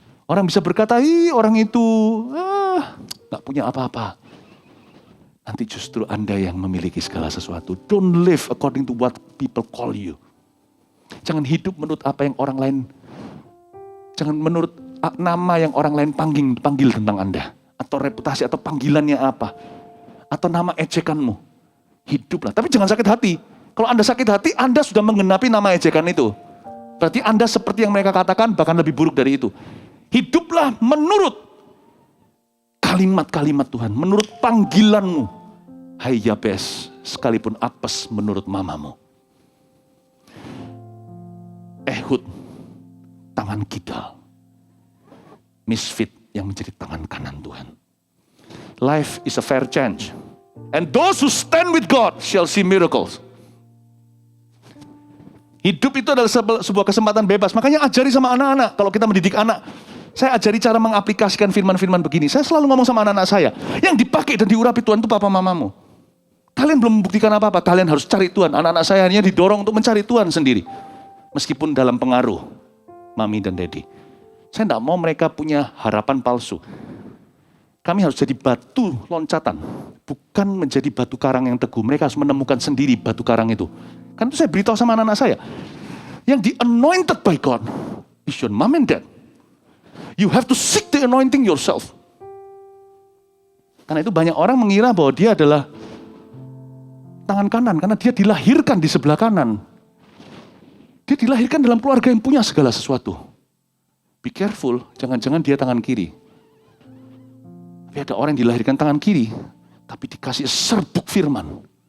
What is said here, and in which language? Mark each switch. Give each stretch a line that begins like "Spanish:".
Indonesian: Orang bisa berkata, orang itu gak punya apa-apa. Nanti justru Anda yang memiliki segala sesuatu.
English: Don't live according to what people call you.
Indonesian: Jangan hidup menurut apa yang orang lain, jangan menurut nama yang orang lain panggil tentang Anda. Atau reputasi atau panggilannya apa. Atau nama ejekanmu. Hiduplah, tapi jangan sakit hati. Kalau Anda sakit hati, Anda sudah menggenapi nama ejekan itu. Berarti Anda seperti yang mereka katakan, bahkan lebih buruk dari itu. Hiduplah menurut kalimat-kalimat Tuhan, menurut panggilanmu. Hai Yabes, sekalipun apes menurut mamamu. Ehud, tangan kidal. Misfit yang menjadi tangan kanan Tuhan.
English: Life is a fair chance. And those who stand with God shall see miracles.
Indonesian: Hidup itu adalah sebuah kesempatan bebas. Makanya ajari sama anak-anak. Kalau kita mendidik anak, saya ajari cara mengaplikasikan firman-firman begini. Saya selalu ngomong sama anak-anak saya. Yang dipakai dan diurapi Tuhan itu papa mamamu. Kalian belum membuktikan apa-apa. Kalian harus cari Tuhan. Anak-anak saya hanya didorong untuk mencari Tuhan sendiri. Meskipun dalam pengaruh mami dan daddy. Saya tidak mau mereka punya harapan palsu. Kami harus jadi batu loncatan. Bukan menjadi batu karang yang teguh. Mereka harus menemukan sendiri batu karang itu. Kan itu saya beritahu sama anak-anak saya. Yang
English: di-anointed by God is your mom and dad. You have to seek the anointing yourself.
Indonesian: Karena itu banyak orang mengira bahwa dia adalah tangan kanan. Karena dia dilahirkan di sebelah kanan. Dia dilahirkan dalam keluarga yang punya segala sesuatu.
English: Be careful,
Indonesian: jangan-jangan dia tangan kiri. Tapi ada orang yang dilahirkan tangan kiri, tapi dikasih serbuk firman.